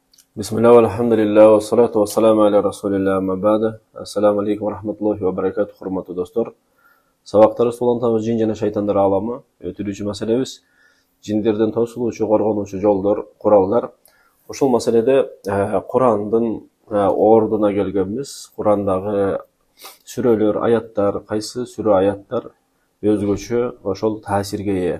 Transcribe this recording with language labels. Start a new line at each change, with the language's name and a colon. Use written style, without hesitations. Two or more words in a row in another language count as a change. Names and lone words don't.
Arabic: بسم الله، الحمد لله، والصلاة والسلام على رسول الله، أما بعد. السلام عليكم ورحمة الله وبركاته,
Kyrgyz: урматтуу достор. Sabaqtары сулантабыз жин жана шайтандар аламы, өтүлүүчү маселебиз жиндерден тосулуучу, коргонуучу жолдор, куралдар. Ушул маселеде Курандын ордуна келгенбиз. Курандагы сүрөлөр, аяттар, кайсы сүрө аяттар өзгөчө ошол таасирге ээ.